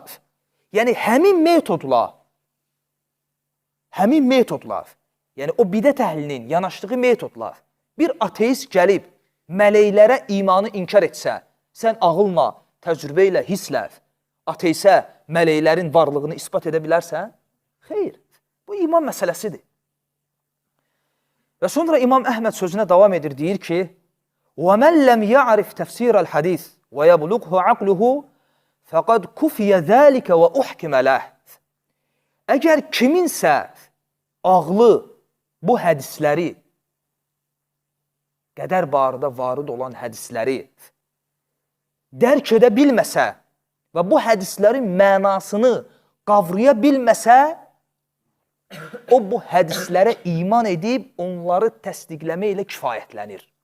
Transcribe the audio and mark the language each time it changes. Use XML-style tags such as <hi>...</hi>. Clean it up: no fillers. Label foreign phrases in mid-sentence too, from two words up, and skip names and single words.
<az>Yəni, həmin metodlar, yəni o bidət əhlinin yanaşdığı metodlar, bir ateist gəlib mələklərə imanı inkar etsə, sən ağılla, təcrübə ilə, hisslə ateisə mələklərin varlığını ispat edə bilərsən? Xeyr, bu iman məsələsidir. Və sonra İmam Əhməd sözünə davam edir, deyir ki,</az> <ar>وَمَنْ لَمْ يَعْرِفْ تَفْسِيرَ الْحَدِيثِ وَيَبْلُغْهُ عَقْلُهُ فَقَدْ كُفِيَ ذَٰلِكَ وَأُحْكِمَ لَهِ.</ar> <az>Əgər kiminsə ağlı bu hədisləri, qədər barədə varid olan hədisləri dərk edə bilməsə və bu hədislərin mənasını qavraya bilməsə, o bu hədislərə iman edib, onları təsdiqləmə ilə kifayətlənir.</az>